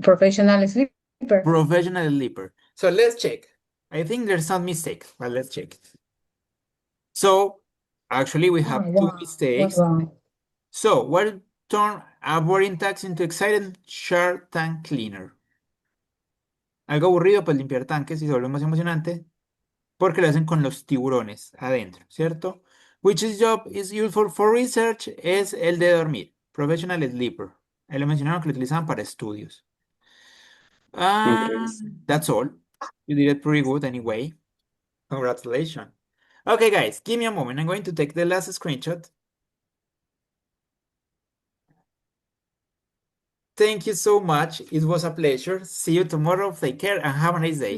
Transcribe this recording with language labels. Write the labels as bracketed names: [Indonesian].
[English] Professional sleeper. Professional leaper. So let's check. I think there's some mistake, but let's check. So actually we have two mistakes. What's wrong? So what turn a boring task into exciting? Shark tank cleaner. [Spanish] Algo aburrido, pues limpiar tanques y se vuelve más emocionante porque lo hacen con los tiburones adentro, ¿cierto? [English] Which job is useful for research [Spanish] es el de dormir. [English] Professional sleeper. [Spanish] Ahí lo mencionaron que lo utilizaban para estudios. [English] That's all. You did it pretty good anyway. Congratulations. Okay, guys, give me a moment. I'm going to take the last screenshot. Thank you so much. It was a pleasure. See you tomorrow. Take care and have a nice day.